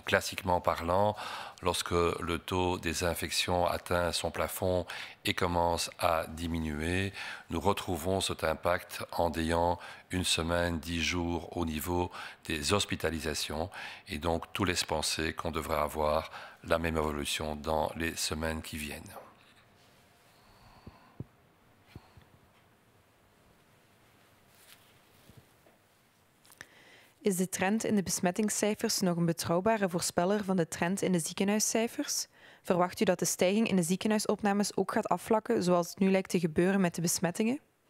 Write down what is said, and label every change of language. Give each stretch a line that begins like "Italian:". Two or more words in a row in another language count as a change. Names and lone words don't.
French: Classiquement parlant, lorsque le taux des infections atteint son plafond et commence à diminuer, nous retrouvons cet impact en ayant une semaine, 10 jours au niveau des hospitalisations. Et donc, tout laisse penser qu'on devrait avoir la même évolution dans les semaines qui viennent.
Dutch: Is de trend in de besmettingscijfers nog een betrouwbare voorspeller van de trend in de ziekenhuiscijfers? Verwacht u dat de stijging in de ziekenhuisopnames ook gaat afvlakken, zoals het nu lijkt te gebeuren met de besmettingen?